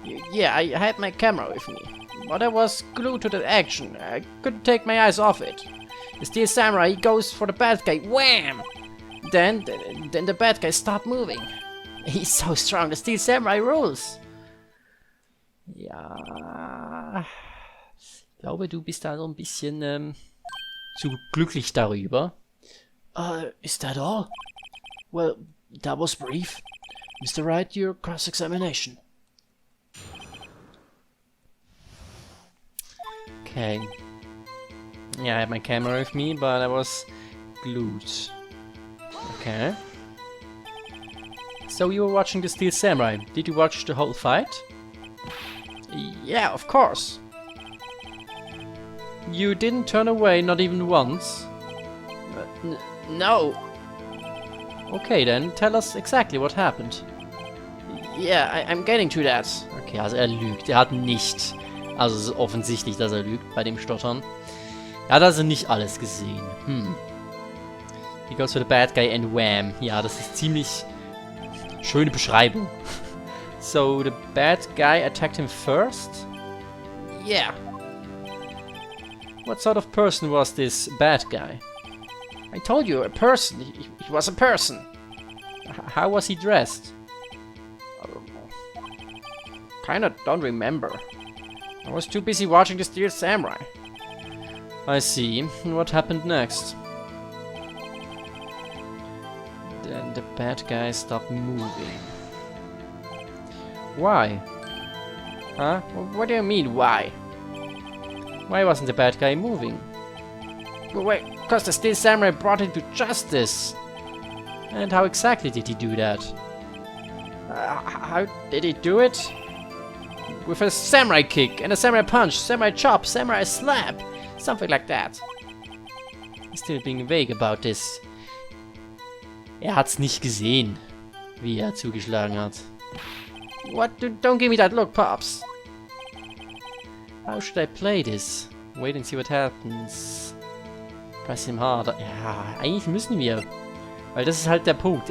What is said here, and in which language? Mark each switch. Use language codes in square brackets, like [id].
[en] Yeah, I had my camera with me. But I was glued to the action. I couldn't take my eyes off it. The Steel Samurai, he goes for the bad guy. Wham! Then the bad guy stopped moving. He's so strong, the Steel Samurai rules. [de] Ja. Ich glaube, du bist da so ein bisschen zu glücklich darüber. [en] Is that all? Well, that was brief. Mr. Wright, your cross-examination. Okay. Yeah, I had my camera with me, but I was glued. Okay. So you were watching the Steel Samurai. Did you watch the whole fight? Yeah, of course. You didn't turn away, not even once? No. Okay then, tell us exactly what happened. Yeah, I'm getting to that. [de] Okay, also er lügt. Er hat nicht. Also es ist offensichtlich, dass er lügt bei dem Stottern. Er hat also nicht alles gesehen. [en] He goes for the bad guy and wham. [de] Ja, das ist ziemlich schöne Beschreibung. [en] So, the bad guy attacked him first? Yeah. What sort of person was this bad guy? I told you, a person. He was a person. How was he dressed? Kinda don't remember. I was too busy watching the Steel Samurai. I see. What happened next? Then the bad guy stopped moving. Why? Huh? What do you mean, why? Why wasn't the bad guy moving? Wait, because the Steel Samurai brought him to justice. And how exactly did he do that? How did he do it? With a samurai kick and a samurai punch, samurai chop, samurai slap. Something like that. He's still being vague about this. [de] Er hat's nicht gesehen, wie er zugeschlagen hat. [en] What? Don't give me that look, Pops. How should I play this? Wait and see what happens. Press him harder. [de] Ja, eigentlich müssen wir. Weil das ist halt der Punkt.